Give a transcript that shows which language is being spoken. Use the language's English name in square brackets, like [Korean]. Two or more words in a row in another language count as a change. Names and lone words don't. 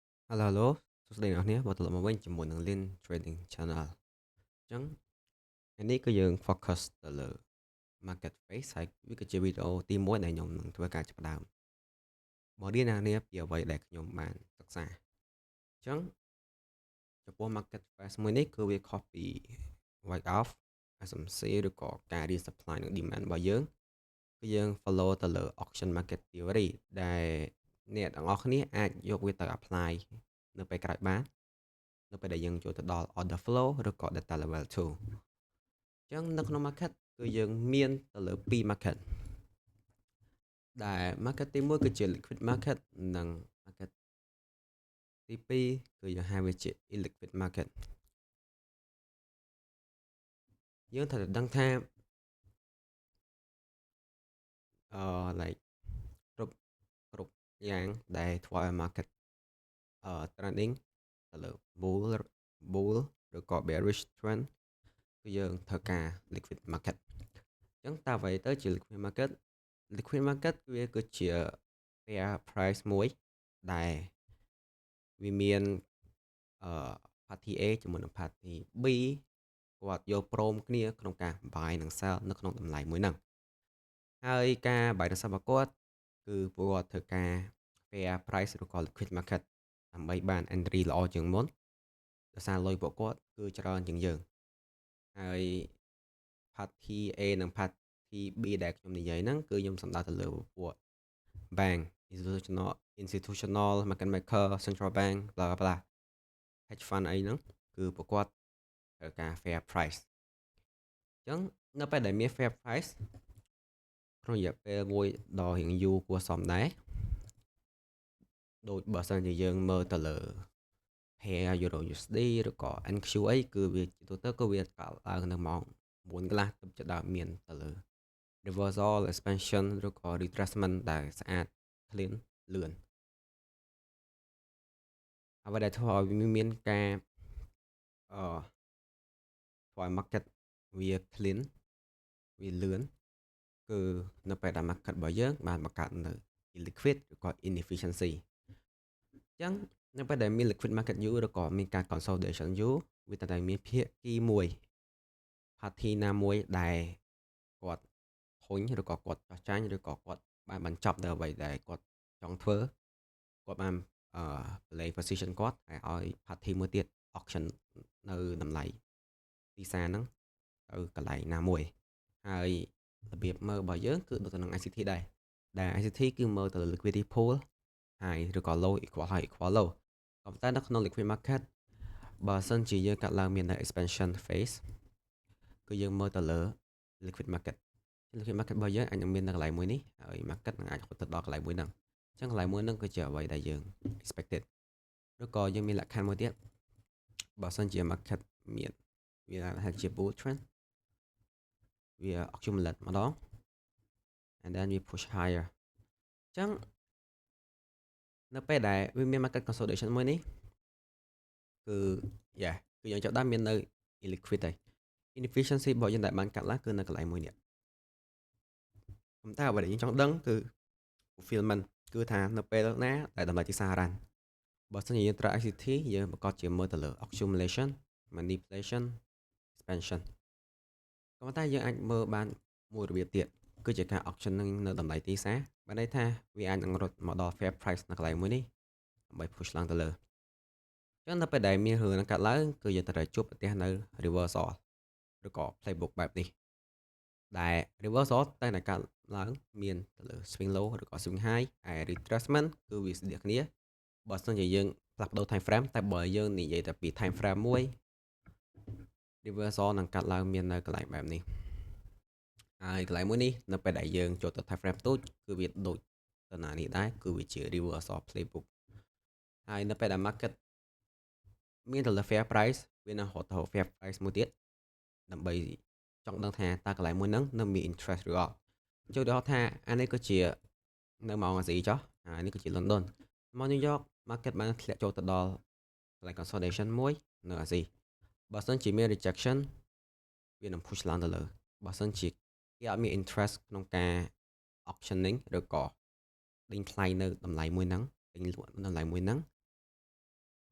[English] Hello hello [Khmer] សួស្តីអ្នកនរគ្នាមកត្រឡប់មកវិញជាមួយនឹង Lin Trading Channel អញ្ចឹងថ្ងៃនេះគឺយើង focus ទៅលើ [English] market phase [Khmer] ហើយវាគឺជាវីដេអូទី1ដែលខ្ញុំ នឹងធ្វើការចាប់ផ្ដើមមករៀនអ្នកនរគ្នាពីអ្វីដែលខ្ញុំបានសិក្សាអញ្ចឹងចំពោះ [English] market phase [Khmer] មួយនេះគឺវាខុ សពី [English] white off SMC [Khmer] ឬក៏ការរៀន supply និង demand របស់យើងគឺយើង follow ទៅលើ [English] auction market theory [Khmer] ដែលអ្នកទាំងអស់គ្នាអាចយកវាទៅ apply នៅពេលក្រោយបាននៅពេលដែលយើងចូលទៅដល់ [English] order flow [Khmer] ឬក៏ [English] data level 2 [Khmer] អញ្ចឹងនៅក្នុង market គឺយើងមានទៅលើ2 market ដែល market ទី1គឺជា [English] liquid market [Khmer] និង market ទី2គឺយើងហៅវាជា [English] illiquid market [Khmer] យើងត្រូវតែដឹងថាlike គ្រប់យ៉ាងដែលធ្វើឲ្យ [English] market trending [Khmer] ទៅលើ bull ឬក៏ [English] bearish trend [Khmer] គឺយើងត្រូវការ [English] liquid market [Khmer] អញ្ចឹងតើអ្វីទៅជា [English] liquid market [Khmer] វាគឺជា [English] fair price [Khmer] មួយ ដែលវាមាន [English] party A [Khmer] ជាមួយនឹង [English] party B [Khmer] គាត់យកព្រមគ្នាក្នុងការ buy និង sell នៅក្នុងតម្លៃមួយហ្នឹងហើយការ buy និង sell របស់គាត់គឺពួកគាត់ធ្វើការ [English] fair price [Khmer] ឬក៏ [English] liquid market [Khmer] ដើម្បីបាន entry ល្អជាង មុនដោយសារលុយពួកគាត់គឺច្រើនជាងយើងហើយ [English] party A [Khmer] និង [English] party B [Khmer] ដែលខ្ញុំនិយាយហ្នឹងគឺខ្ញុំសំដៅទៅលើពួក [English] bank institutional market maker central bank bla bla hedge fund [Khmer] អីហ្នឹងគឺពួកគាត់ត្រូវការ [English] fair price [Khmer] អញ្ចឹងនៅពេលដែលមាន [English] fair price [Khmer] ក្នុងរយៈពេលមួយដ៏រៀងយូរគួរសមដែរ ដូចបើសិនជាយើងមើលទៅលើ [English] pair euro USD [Khmer] ឬក៏ NQA គឺវាជាទូទៅគឺវាកើតឡើងនៅម៉ោង9កន្លះទើបចាប់ដើមមានទៅលើ [English] reversal expansion [Khmer] ឬក៏ retracement ដែលស្អាត clean លឿន អ្វីដែលធ្វើឲ្យវាមានការធ្វើឲ្យ market វា clean វាលឿនគឺនៅពេលដែល market របស់យើងបានបង្កើតនៅ illiquid ឬក៏ inefficiency អញ្ចឹងនៅពេលដែលមាន [English] liquid market [Khmer] យូរឬក៏មានការ consolidation យូរវាតែមានភាគីមួយ party ណាមួយដែលគាត់ធុញឬក៏គាត់ចោះចាញ់ឬក៏គាត់បានបញ្ចប់នៅអ្វីដែលគាត់ចង់ធ្វើគាត់បាន [English] play position [Khmer] គាត់ហើយឲ្យ party មួយទៀត auction នៅតម្លៃទីផ្សារហ្នឹងទៅកន្លែងណាមួយហើយរបៀបមើលរបស់យើងគឺដូចទៅនឹង ICT ដែរដែល ICT គឺមើល ទៅលើ [English] liquidity pool [Khmer] ហើយឬក៏ [English] low equal high equal low [Khmer] ក៏ប៉ុន្តែនៅក្នុង [English] liquid market [Khmer] បើសិនជាយើងកាត់ឡើងមាននៅ [English] expansion phase [Khmer] គឺយើងមើលទៅលើ [English] liquid market [Khmer] របស់យើងអាចនឹងមាននៅកន្លែងមួយនេះហើយ market នឹងអាចហត់ទៅដល់កន្លែងមួយហ្នឹងអញ្ចឹងកន្លែងមួយហ្នឹងគឺជាអ្វីដែលយើង expected ឬក៏យើងមានលក្ខខណ្ឌមួយទៀតបើសិនជា market មានវាថាជា [English] bull trend [Khmer] វា accumulate ម្ដង [English] and then we push higher [Khmer] អញ្ចឹងនៅពេលដែលវាមាន [English] market consolidation [Khmer] មួយនេះគឺ yeah គឺយើងចាប់ដើមមាននៅ illiquid ហើយ inefficiency របស់យើងដែលបានកាត់ឡើងគឺនៅកន្លែងមួយនេះប៉ុន្តែអ្វីដែលយើងចង់ ដឹងគឺ fulfillment គឺថានៅពេលណាដែលតម្លៃទីផ្សាររ៉ាន់បើសិនជាយើងប្រើ ICT យើងប្រកាសជាមើលទៅលើ [English] accumulation manipulation expansion [Khmer] ក៏ប៉ុន្តែយើង អាចមើលបានមួយរបៀបទៀតគឺជាការ auction នៅតម្លៃទីផ្សារបានន័យថាវាអាចនឹងរត់មកដល់ [English] fair price [Khmer] នៅកន្លែងមួយនេះដើម្បី push ឡើងទៅលើអញ្ចឹងនៅពេលដែលមានរឿងហ្នឹងកាត់ឡើងគឺយើងត្រូវតែជួបប្រទះនៅ reversal ឬក៏ playbook បែបនេះដែល reversal តែតែកាត់ឡើងមានទៅលើ [English] swing low [Khmer] ឬក៏ [English] swing high [Khmer] ហើយ retracement គឺវាស្តៀកគ្នាបើសិនជាយើងផ្លាស់ប្ដូរ [English] time frame [Khmer] តែបើយើងនិយាយតែពី [English] time frame [Khmer] មួយ reversal នឹងកាត់ឡើងមាននៅកន្លែងបែបនេះហើយកន្លែងមួយនេះនៅពេលដែលយើងចូលទៅ [English] time frame [Khmer] ទូចគឺវាដូចទៅណានេះដែរគឺវាជា [English] reversal playbook [Khmer] ហើយនៅពេល ដែល market មានទៅលើ [English] fair price [Khmer] វានឹងហត់ទៅ [English] fair price [Khmer] មួយទៀតដើម្បីចង់ដឹងថាតើកន្លែងមួយ ហ្នឹងនៅមាន interest ឬអត់ចូលទៅថាអានេះគឺជានៅម៉ោងអាស៊ីចុះហើយនេះគឺជា London មក New York market បានធ្លាក់ចូលទៅដល់កន្លែង consolidation មួយនៅអាស៊ីបើសិនជាមាន rejection វានឹង push ឡើងទៅលើបើសិនជាគេអត់មាន interest ក្នុងការ auctioning ឬក៏ដេញថ្លៃនៅតម្លៃមួយហ្នឹងដេញលក់នៅតម្លៃមួយហ្នឹង